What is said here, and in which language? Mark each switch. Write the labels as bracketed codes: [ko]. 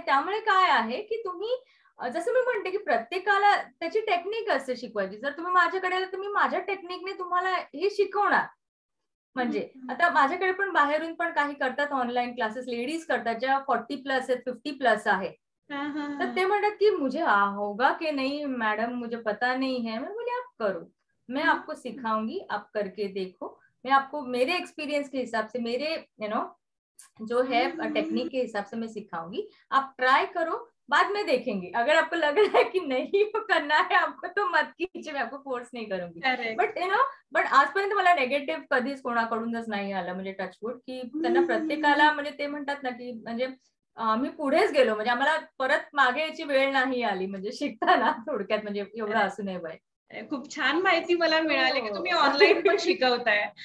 [mr] त्यामुळे काय आहे की तुम्ही जसं मी म्हणते की प्रत्येकाला त्याची टेक्निक असते शिकवायची. जर तुम्ही माझ्याकडे आला तर मी माझ्या टेक्निकने तुम्हाला हे शिकवणार. म्हणजे आता माझ्याकडे पण बाहेरून पण काही करतात ऑनलाईन क्लासेस, लेडीज करतात ज्या 40+ आहेत, 50+ आहे. [hi] तर ते म्हणतात की मुझे होगा की नहीं मैडम, मुझे पता नहीं है. मैं बोली आप करो, मैं आपको सिखाऊंगी, आप करके देखो, मैं आपको मेरे एक्सपीरियंस के हिसाब से, मेरे जो है टेक्निक के हिसाब से मैं सिखाऊंगी, आप ट्राई करो, बाद में देखेंगे. अगर आपको लग रहा है कि नहीं करना है आपको तो मत कीजिए, मैं आपको फोर्स नहीं करूंगी. [mr] बट आजपर्यंत मला नेगेटिव्ह कधीच कोणाकडूनच नाही आलं, म्हणजे टचवूड, की त्यांना प्रत्येकाला म्हणजे ते म्हणतात ना की म्हणजे मी पुढेच गेलो, म्हणजे आम्हाला परत मागे याची वेळ नाही आली, म्हणजे शिकताना थोडक्यात, म्हणजे एवढं असू नये बाय. खूप छान माहिती मला मिळाली की तुम्ही ऑनलाईन पण शिकवताय.